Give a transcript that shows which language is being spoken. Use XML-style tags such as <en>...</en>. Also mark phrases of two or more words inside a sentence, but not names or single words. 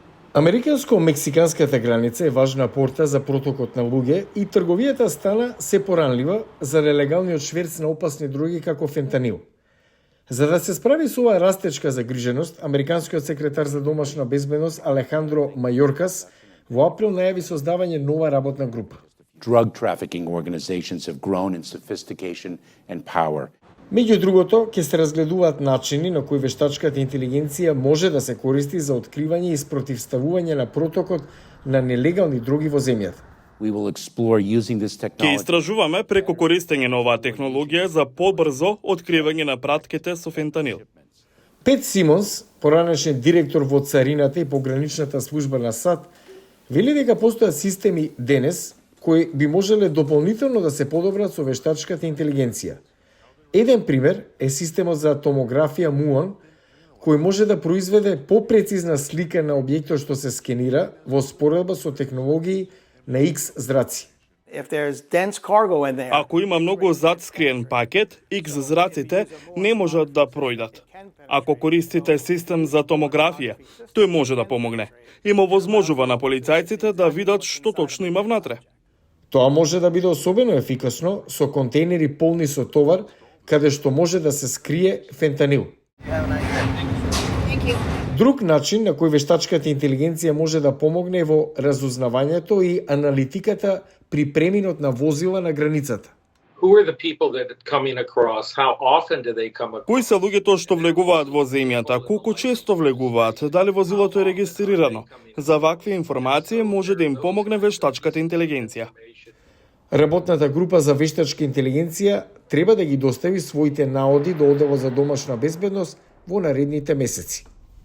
<mk>Американско-мексиканската граница е важна порта за протокот на луѓе и трговијата стана се поранлива за нелегалниот шверц на опасни дроги како фентанил. За да се справи со оваа растечка загриженост, американскиот секретар за домашна безбедност Алехандро Мајоркас во април најави создавање нова работна група.</mk> <en>Drug trafficking organizations have grown in sophistication and power.</en> <mk>Меѓу другото, ќе се разгледуваат начини на кои вештачката интелигенција може да се користи за откривање и спротивставување на протокот на нелегални дроги во земјата.</mk> <en>We will explore using this</en> <mk>Ќе</mk> <en>technology</en> <mk>истражуваме преку користење на оваа технологија за побрзо откривање на пратките со фентанил. Пет Симонс, поранешен директор во царината и пограничната служба на САД, вели дека постојат системи денес кои би можеле дополнително да се подобрат со вештачката интелигенција. Еден пример е системот за томографија МУАН, кој може да произведе попрецизна слика на објектот што се скенира во споредба со технологии на X зраци.</mk> <en>If there's dense cargo in there,</en> <mk>Ако има многу задскриен пакет, X зраците не можат да пројдат. Ако користите систем за томографија, тој може да помогне. Има возможува на полицајците да видат што точно има внатре. Тоа може да биде особено ефикасно со контейнери полни со товар, каде што може да се скрие фентанил. Друг начин на кој вештачката интелигенција може да помогне во разузнавањето и аналитиката при преминот на возила на границата.</mk> <en>Who are the people that are coming across? How often do they come across?</en> <mk>Кои се луѓето што влегуваат во земјата, колку често влегуваат, дали возилото е регистрирано? За вакви информации може да им помогне вештачката интелигенција. Работната група за вештачка интелигенција треба да ги достави своите наоди до Одделот за домашна безбедност во наредните месеци.</mk>